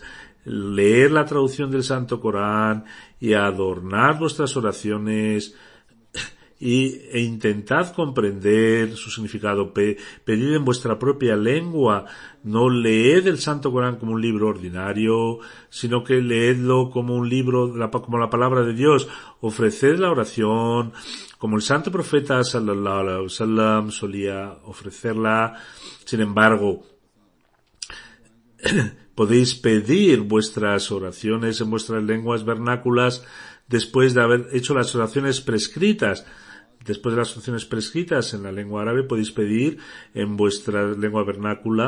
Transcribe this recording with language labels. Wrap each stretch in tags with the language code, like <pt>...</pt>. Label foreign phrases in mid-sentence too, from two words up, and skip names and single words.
<es>Leer la traducción del Santo Corán y adornar vuestras oraciones e intentad comprender su significado. Pedid en vuestra propia lengua. No leed el Santo Corán como un libro ordinario, sino que leedlo como un libro, como la palabra de Dios. Ofreced la oración como el Santo Profeta</es> <ar>صلى الله عليه وسلم</ar> <es>solía ofrecerla. Sin embargo, podéis pedir vuestras oraciones en vuestras lenguas vernáculas después de haber hecho las oraciones prescritas. Después de las oraciones prescritas en la lengua árabe, podéis pedir en vuestra lengua vernácula.</es>